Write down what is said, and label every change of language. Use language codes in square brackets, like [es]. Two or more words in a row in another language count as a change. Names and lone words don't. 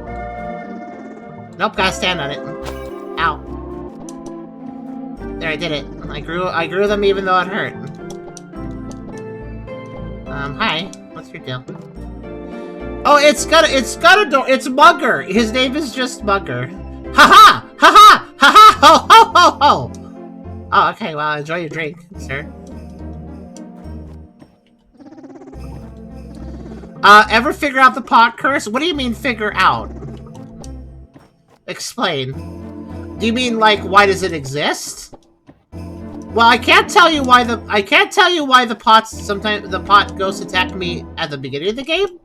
[en] Nope, gotta stand on it. Ow. There, I did it. I grew them even though it hurt. Hi. What's your deal? Oh, it's Mugger. His name is just Mugger. Ha-ha! Ha-ha! Ha-ha! Ho ho ho ho! Oh, okay, well, enjoy your drink, sir. Ever figure out the pot curse? What do you mean, figure out? Explain. Do you mean, like, why does it exist? Well, I can't tell you why the pot ghosts attack me at the beginning of the game.